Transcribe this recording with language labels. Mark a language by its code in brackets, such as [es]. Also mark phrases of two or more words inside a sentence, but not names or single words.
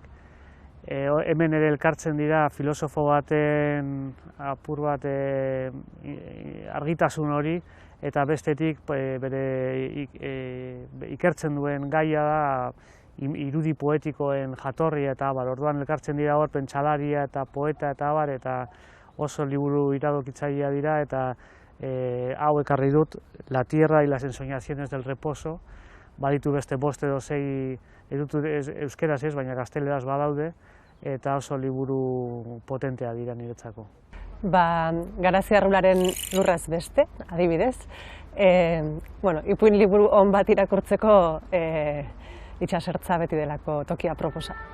[eu] Hemen ere elkartzen dira filosofo baten apur bat argitasun hori, eta bestetik bere ikertzen duen gaia da irudi poetikoen jatorria eta abar. Orduan elkartzen dira hor pentsalaria eta poeta eta abar, eta oso liburu iradokitzailea dira, eta hau ekarri dut, La tierra y las ensoñaciones del reposo, baditu beste bost edo sei edutut euskeraz ez, baina gazteleraz badaude, eta oso liburu potentea dira niretzako. Garazia Arrularen Lurraz beste, adibidez. Ipuin liburu on bat irakurtzeko itsasertza beti delako tokia proposa.